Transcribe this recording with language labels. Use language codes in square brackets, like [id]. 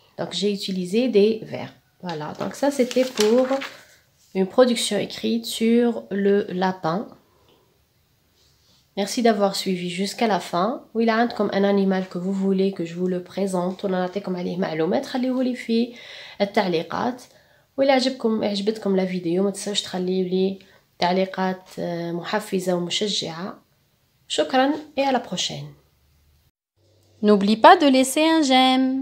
[fr] Donc j'ai utilisé des verbes. Voilà, donc ça c'était pour une production écrite sur le lapin. Merci d'avoir suivi jusqu'à la fin. [ar] وإلا عندكم [fr] un animal que vous voulez que je vous le présente [ar] ولا نعطيكم عليه معلومات خليهولي في التعليقات. وإلا عجبتكم لا فيديو ما تنسوش تخليوا لي تعليقات محفزة ومشجعة. [fr] شكرا et à la prochaine. N'oublie pas de laisser un j'aime.